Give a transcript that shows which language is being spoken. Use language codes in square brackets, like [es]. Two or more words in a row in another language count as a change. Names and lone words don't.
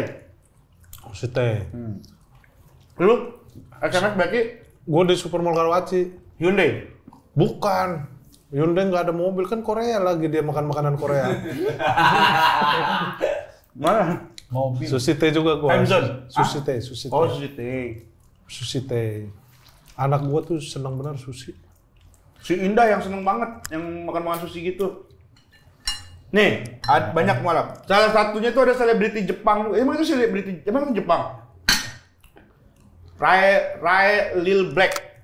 [id] Sushi Tei. Lu SMS berarti Gue di Supermall Karawaci. Hyundai. Bukan. Hyundai nggak ada mobil, kan Korea lagi dia makan makanan Korea. Mana? Mobil. Sushi Tei juga gua. Amazon? Sushi Tei, Sushi Tei. Oh, Sushi Tei. Sushi Tei. Anak gua tuh senang benar sushi. Si Indah yang seneng banget yang makan sushi gitu. Nih, banyak malam. Salah satunya tuh ada selebriti Jepang. Emang itu selebriti emang itu Jepang? Rai Lil Black.